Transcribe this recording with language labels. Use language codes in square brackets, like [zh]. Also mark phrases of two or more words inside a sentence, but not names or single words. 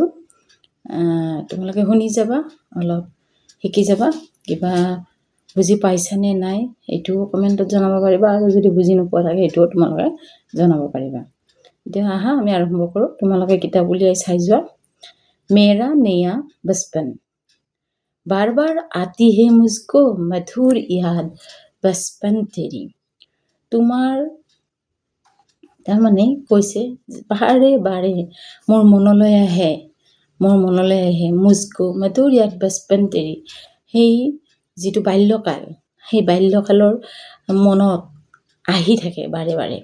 [as] তোমালোকে শুনি যাবা, অলপ শিকি যাবা। কিবা বুজি পাইছানে নাই এইটোও কমেণ্টত জনাব পাৰিবা, আৰু যদি বুজি নোপোৱা থাকে সেইটোও তোমালোকে জনাব পাৰিবা। এতিয়া আহা আমি আৰম্ভ কৰোঁ। তোমালোকে কিতাপ উলিয়াই চাই যোৱা। [hi] मेरा नया बचपन। बार बार आती है मुझको मधुर याद बचपन तेरी। [as] তোমাৰ তাৰমানে কৈছে বাৰে বাৰে মোৰ মনলৈ আহে [hi] मुझको मधुर याद बचपन तेरी, [as] সেই যিটো বাল্যকাল, সেই বাল্যকালৰ মনত আহি থাকে বাৰে বাৰে।